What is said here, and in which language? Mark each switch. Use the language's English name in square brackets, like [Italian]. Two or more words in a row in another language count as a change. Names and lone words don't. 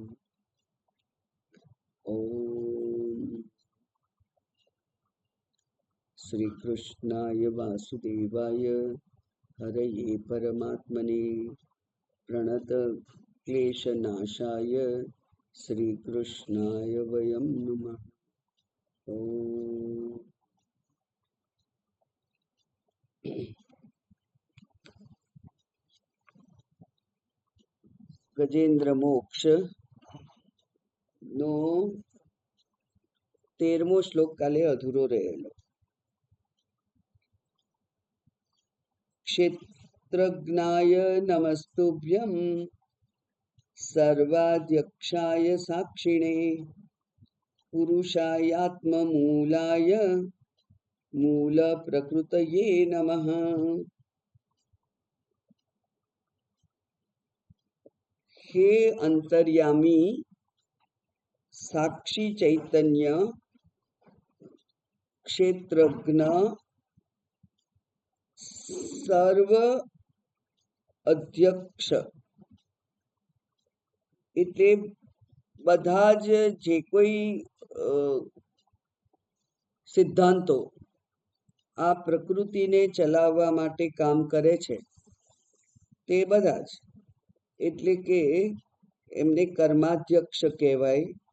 [Sanskrit] ओम श्री कृष्णाय वासुदेवाय हरये परमात्मने प्रणत क्लेशनाशाय श्री कृष्णाय वयं नमः। [Gujarati] ओम गजेंद्र मोक्ष નો 13મો શ્લોક કાલે અધૂરો રહેલો। [Sanskrit] क्षेत्रज्ञाय नमस्तुभ्यं सर्वाध्यक्षाय साक्षिणे पुरुषायात्ममूलाय मूल प्रकृतये नमः। हे अंतर्यामी साक्षी चैतन्य क्षेत्रज्ञ सर्व अध्यक्ष [Gujarati] એટલે બધા જે કોઈ સિદ્ધાંતો આ પ્રકૃતિને ચલાવવા માટે કામ કરે છે તે બધા જ એટલે કે એમને કર્માધ્યક્ષ કહેવાય।